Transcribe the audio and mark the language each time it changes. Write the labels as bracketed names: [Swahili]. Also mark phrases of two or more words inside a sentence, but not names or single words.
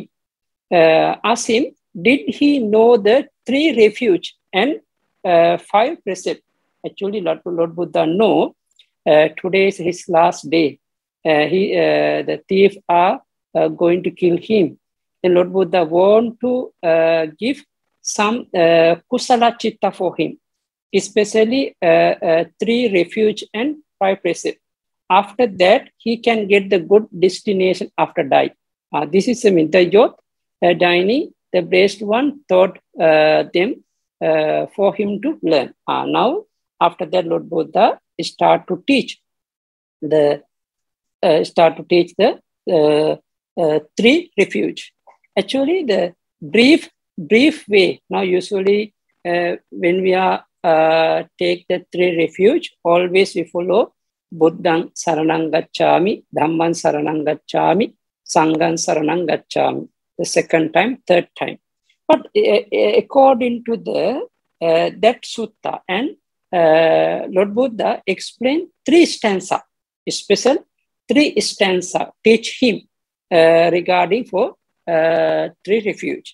[English] Asked him, did he know the 3 refuge and 5 precepts? Actually, Lord Buddha know today is his last day. The thief are going to kill him. And Lord Buddha want to give some [Pali] kusala chitta [English] for him, especially 3 refuge and 5 precepts. After that, he can get the good destination after die. This is the youth dining. The blessed one taught them for him to learn. Now, after that, Lord Buddha start to teach the 3 refuge. Actually, the brief way. Now, usually when we are take the 3 refuge, always we follow [Pali] Buddhang Saranang Gacchami, Dhamman Saranang Gacchami, Sanghang Saranang Gacchami. [English] The second time, third time. But according to that sutta, and Lord Buddha explained 3 stanza, special 3 stanza, teach him regarding for 3 refuge.